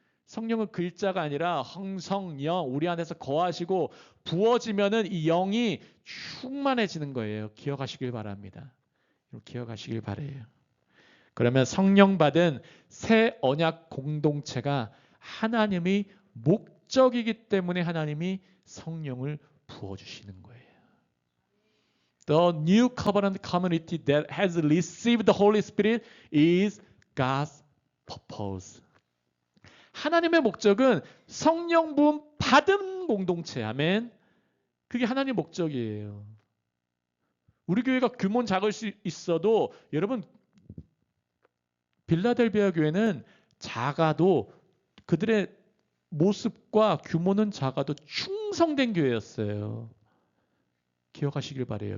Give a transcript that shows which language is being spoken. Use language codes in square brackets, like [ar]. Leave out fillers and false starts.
[ko] 성령은 글자가 아니라 성령 우리 안에서 거하시고 부어지면은 이 영이 충만해지는 거예요. 기억하시길 바랍니다. 기억하시길 바래요. 그러면 성령 받은 새 언약 공동체가 하나님의 목적이기 때문에 하나님이 성령을 부어주시는 거예요. [en] The new covenant community that has received the Holy Spirit is God's purpose. [ko] 하나님의 목적은 성령 부음 받은 공동체. 아멘. 그게 하나님의 목적이에요. 우리 교회가 규모는 작을 수 있어도 여러분 빌라델비아 교회는 작아도 그들의 모습과 규모는 작아도 충성된 교회였어요. 기억하시길 바래요.